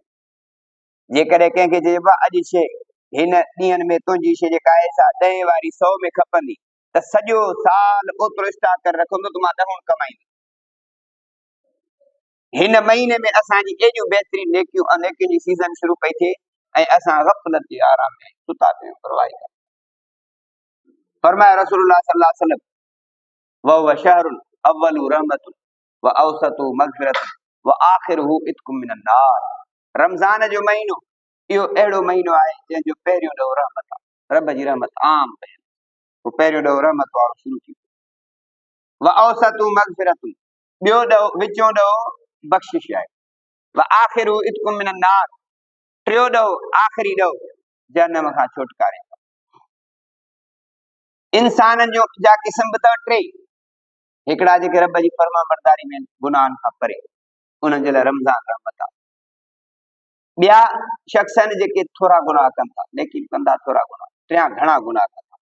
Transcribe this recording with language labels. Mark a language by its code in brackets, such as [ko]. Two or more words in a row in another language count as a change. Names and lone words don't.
[sd] जेकॾहिं कंहिंखे चइबो आहे अॼु शइ हिन ॾींहनि में तुंहिंजी शइ जेका आहे सा 10 वारी 100 में खपंदी, त सॼो साल ओतिरो स्टॉक करे रखंदो त मां 10 कमाईंदुमि। हिन महीने में असांजी एॾियूं बहितरीन नेकियूं जी सीज़न शुरू पई थिए ऐं असां ग़फ़लत जे आराम में सुता पिया आहियूं, परवाह न। [ar] फरमाया رسول الله صلى الله عليه وسلم, وهو شهر أوله رحمة وأوسطه مغفرة وآخره عتق من النار. [sd] रमज़ान जो महीनो इहो अहिड़ो महीनो आहे जंहिंजो पहिरियों ॾोह रहमत आहे, रब जी रहमत आम पई, पोइ पहिरियों ॾोह रहमत वारो शुरू थी वियो। [ar] وأوسطه مغفرة, [sd] ॿियो ॾोह विचों ॾोह बख़्शिश आहे। [ar] وآخره عتق من النار, [sd] टियों ॾोह आख़िरी ॾोह जहन्नम खां छुटकारे। इंसाननि जो जा क़िस्म बि अथव 3। हिकिड़ा जेके रब जी फर्मा बरदारी में गुनाहनि खां परे, उन्हनि जे लाइ रमज़ान रहमत आहे। ॿिया शख़्स आहिनि जेके थोरा गुनाह कनि था, लेकिन कंदा थोरा गुनाह, टियां घणा गुनाह कनि था।